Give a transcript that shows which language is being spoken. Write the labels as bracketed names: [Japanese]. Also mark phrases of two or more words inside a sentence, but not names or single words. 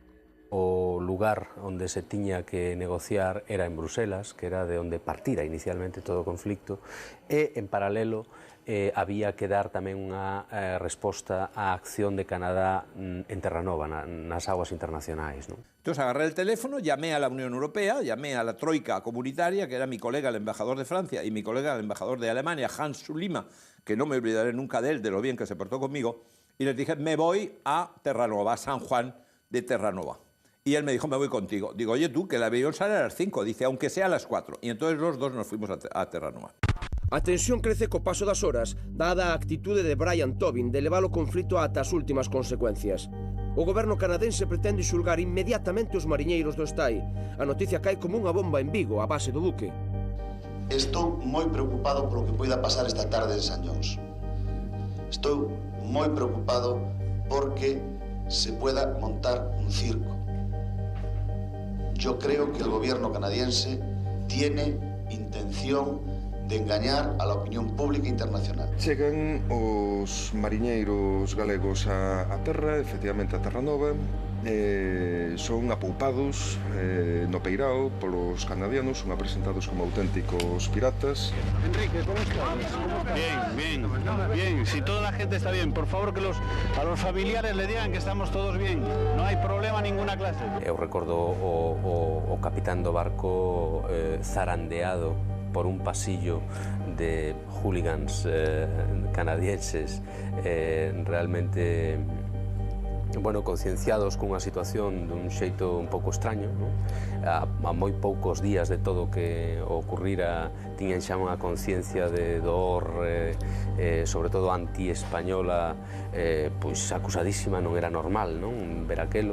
[Galician] O lugar onde se tiña que negociar era en Bruselas, que era de onde partira inicialmente todo o conflicto, e, en paralelo, había que dar tamén unha resposta á acción de Canadá en Terranova, nas aguas internacionais. [Spanish] Entonces agarré el teléfono, llamé a la Unión Europea, llamé a la troika comunitaria, que era mi colega el embajador de Francia y mi colega el embajador de Alemania, Hans Sulima, que no me olvidaré nunca de él, de lo bien que se portó conmigo, y les dije: me voy a Terranova, a San Juan de Terranova. Y él me dijo: me voy contigo. Digo: oye tú, que el avión sale a las 5, dice, aunque sea a las 4. Y entonces los dos nos fuimos a Terranova. [Galician] A tensión crece co paso das horas, dada a actitude de Brian Tobin de levar o conflito ata as últimas consecuencias. O goberno canadense pretende xulgar inmediatamente os mariñeiros do Estay. A noticia cae como unha bomba en Vigo, a base do buque. Estou moi preocupado polo que poida pasar esta tarde en San Llons. Estou moi preocupado porque [Spanish] se pueda montar un circo. Yo creo que el gobierno canadiense tiene intención de engañar a la opinión pública internacional. [Galician] Chegan os mariñeiros galegos a terra, efectivamente a Terranova, son apoupados no peirao polos canadianos, son presentados como auténticos piratas. [Spanish] Enrique, ¿cómo estás? Bien. Si toda la gente está bien, por favor que a los familiares le digan que estamos todos bien. No hay problema ninguna clase. [Galician] Eu recordo o capitán do barco zarandeado por un pasillo de hooligans canadienses realmente concienciados cunha situación dun xeito un pouco extraño, a moi poucos días de todo que ocurrira tiñan xa unha conciencia de dor sobre todo anti-española pois acusadísima, non era normal ver aquelo.